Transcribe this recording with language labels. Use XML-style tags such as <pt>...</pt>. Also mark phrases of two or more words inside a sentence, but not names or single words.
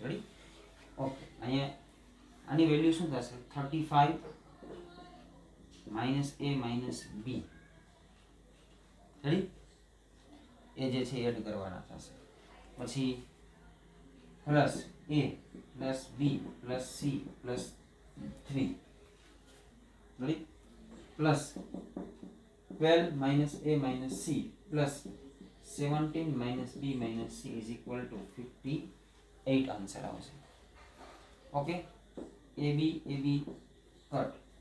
<en>ready okay,</en> <gu>અહીંયા આની વેલ્યુ શું થશે?</gu> <en>35 minus a minus b.</en> <gu>રેડી એ જે છે એડ કરવાના થશે.</gu> <en>પછી પ્લસ a plus b plus c plus 3 ready plus 12 minus a minus c plus 17 minus b minus c is equal to 58 आंसर આવશે ओके ab cut</en>